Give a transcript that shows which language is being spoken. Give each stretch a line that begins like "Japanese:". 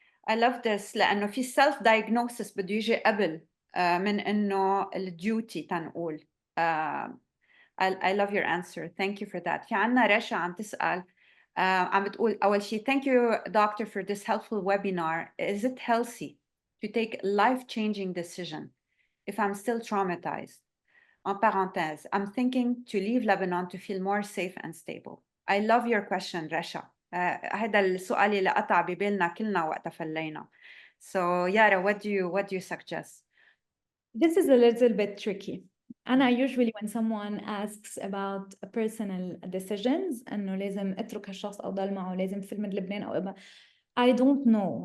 English: I love this
Arabic: لأنه في self diagnosis بده يجي قبل من إنه الديوتي تنقول.
English: I love your answer. Thank you for that.
Arabic: في عنا رشا عم تسأل عم بتقول أول شيء
English: thank you doctor for this helpful webinar. Is it healthy to take life-changing decision if I'm still traumatized?
French: En parenthèse,
English: I'm thinking to leave Lebanon to feel more safe and stable. I love your question, Rasha.
Arabic: هذا السؤال اللي قطع ببالنا كلنا وقت فلينا.
English: So Yara, what do you suggest? This is a little bit tricky.
Arabic: أنا usually
English: when someone asks about personal decisions
Arabic: إنه لازم أترك هالشخص أو ضل معه لازم فيلم لبنان أو إبا
English: I don't know.